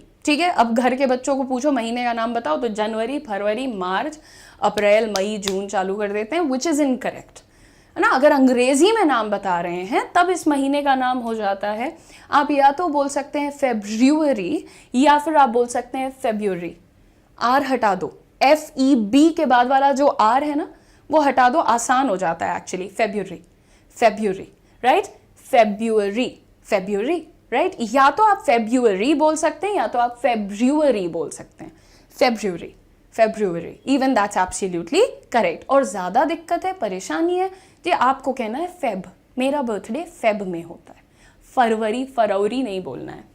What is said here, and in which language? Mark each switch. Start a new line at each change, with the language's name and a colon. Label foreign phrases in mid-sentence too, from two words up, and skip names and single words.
Hindi: ठीक है, अब घर के बच्चों को पूछो महीने का नाम बताओ तो जनवरी, फरवरी, मार्च, अप्रैल, मई, जून चालू कर देते हैं,
English: which is incorrect,
Hindi: है ना। अगर अंग्रेजी में नाम बता रहे हैं तब इस महीने का नाम हो जाता है, आप या तो बोल सकते हैं फेब्रुअरी या फिर आप बोल सकते हैं फेब्रुअरी। आर हटा दो, FEB के बाद वाला जो आर है ना वो हटा दो, आसान हो जाता है एक्चुअली। फेब्रुअरी, फेब्रुअरी, राइट, फेब्रुअरी, फेब्रुअरी, राइट। या तो आप फेब्रुअरी बोल सकते हैं या तो आप फेब्रुअरी बोल सकते हैं, फेब्रुअरी, फेब्रुअरी,
English: even that's absolutely correct.
Hindi: और ज़्यादा दिक्कत है, परेशानी है कि आपको कहना है फेब, मेरा बर्थडे फेब में होता है, फरवरी, फरवरी नहीं बोलना है।